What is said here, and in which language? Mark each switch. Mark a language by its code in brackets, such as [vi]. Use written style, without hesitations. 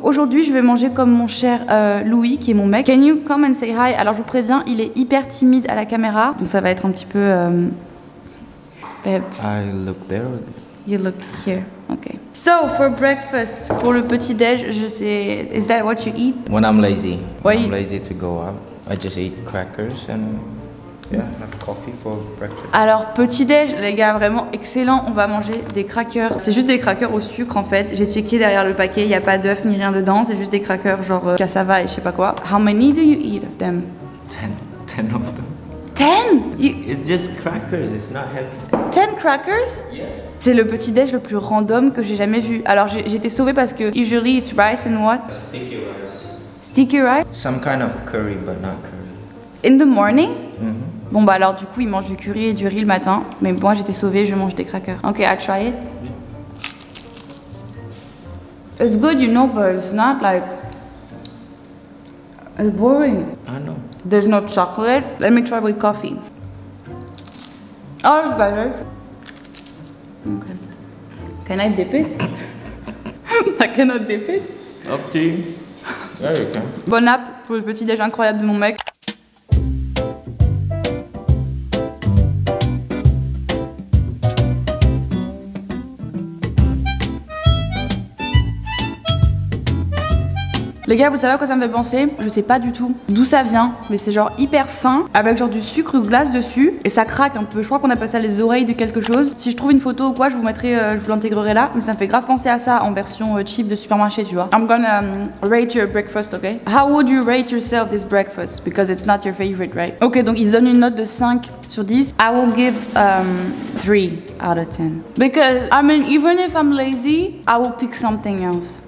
[fr] Aujourd'hui je vais manger comme mon cher Louis, qui est mon mec. [en] Can you come and say hi? [fr] Alors je vous préviens, il est hyper timide à la caméra, donc ça va être un petit peu... [en] Babe. I look there. You look here. Okay. So for breakfast, [fr] pour le petit déj, je sais. [en] Is that what you eat? When I'm lazy. Why When you- I'm lazy to go out, I just eat crackers and yeah, have coffee for breakfast. [fr] Alors petit déj, les gars, vraiment excellent. On va manger des crackers. C'est juste des crackers au sucre en fait. J'ai checké derrière le paquet, il y a pas d'œuf ni rien dedans. C'est juste des crackers genre cassava et je sais pas quoi. [en] How many do you eat of them? 10 of them. 10? It's just crackers. It's not heavy. 10 crackers? Yeah. [fr] C'est le petit déj le plus random que j'ai jamais vu. Alors j'ai été sauvée parce que [en] usually it's rice and what? Sticky rice. Sticky rice? Some kind of curry, but not curry. In the morning? Mm-hmm. [fr] Bon bah alors du coup il mange du curry et du riz le matin. Mais moi j'étais sauvée, je mange des crackers. [en] Ok, I'll try it. It's good, you know, but it's not like... It's boring. I know. There's no chocolate. Let me try with coffee. Oh, it's better. Okay. Can I dip it? I cannot dip it. Up to you. There you go. [fr] Bon app pour le petit déj incroyable de mon mec. Les gars, vous savez à quoi ça me fait penser? Je sais pas du tout d'où ça vient, mais c'est genre hyper fin, avec genre du sucre glace dessus, et ça craque un peu. Je crois qu'on appelle ça les oreilles de quelque chose. Si je trouve une photo ou quoi, je vous mettrai, je vous l'intégrerai là, mais ça me fait grave penser à ça en version cheap de supermarché, tu vois. [en] I'm gonna rate your breakfast, okay? How would you rate yourself this breakfast? Because it's not your favorite, right? [fr] Ok, donc ils donnent une note de 5 sur 10. [en] I will give 3 out of 10. Because, I mean, even if I'm lazy, I will pick something else.